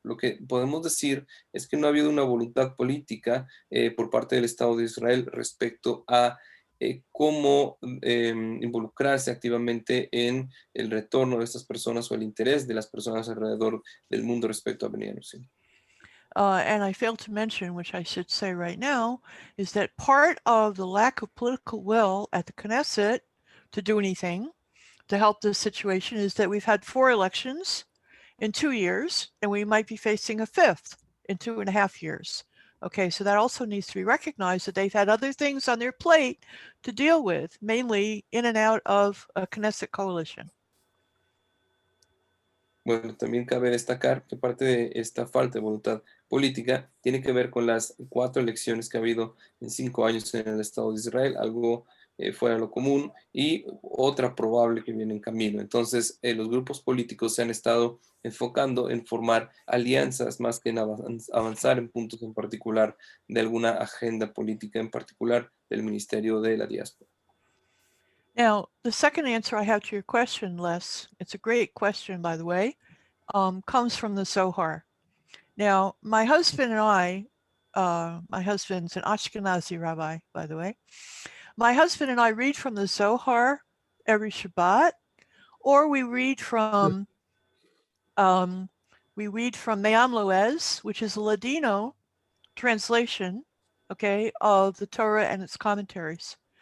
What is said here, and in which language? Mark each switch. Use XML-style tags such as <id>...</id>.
<es>Lo que podemos decir es que no ha habido una voluntad política por parte del Estado de Israel respecto a cómo involucrarse activamente en el retorno de estas personas o el interés de las personas alrededor del mundo respecto a Bnei Anousim.</es> <en>And I failed to mention, which I should say right now, is that part of the lack of political will at the Knesset to do anything to help this situation is that we've had 4 elections in 2 years, and we might be facing a 5th in 2.5 years. Okay, so that also needs to be recognized that they've had other things on their plate to deal with, mainly in and out of a Knesset coalition.</en> <es>Bueno, también cabe destacar que parte de esta falta de voluntad política tiene que ver con las 4 elecciones que ha habido en 5 años en el Estado de Israel, algo fuera de lo común y otra probable que viene en camino. Entonces, los grupos políticos se han estado enfocando en formar alianzas más que en avanzar en puntos en particular de alguna agenda política en particular del Ministerio de la Diáspora.</es> <en>Now, the second answer I have to your question, Les, it's a great question, by the way, comes from the Zohar. Now, my husband and I, my husband's an Ashkenazi rabbi, by the way. My husband and I read from the Zohar every Shabbat, or we read from Me'am Loez, which is a Ladino translation, okay, of the Torah and its commentaries.</en>